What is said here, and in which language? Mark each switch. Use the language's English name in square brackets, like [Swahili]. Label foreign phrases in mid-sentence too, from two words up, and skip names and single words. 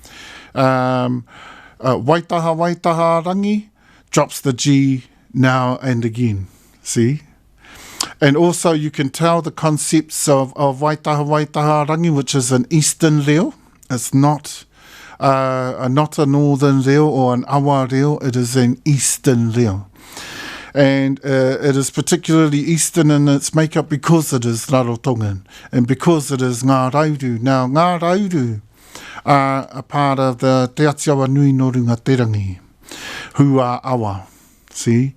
[English] Wairarapa drops the G now and again. See? And also you can tell the concepts of Wairarapa, which is an Eastern reo. It's not a northern reo or an awa reo, it is an eastern reo. And it is particularly eastern in its makeup because it is Rarotongan and because it is Ngā Rauru. Now, Ngā Rauru are a part of the Te Atiawa Nui no Rungaterangi, who are awa. See?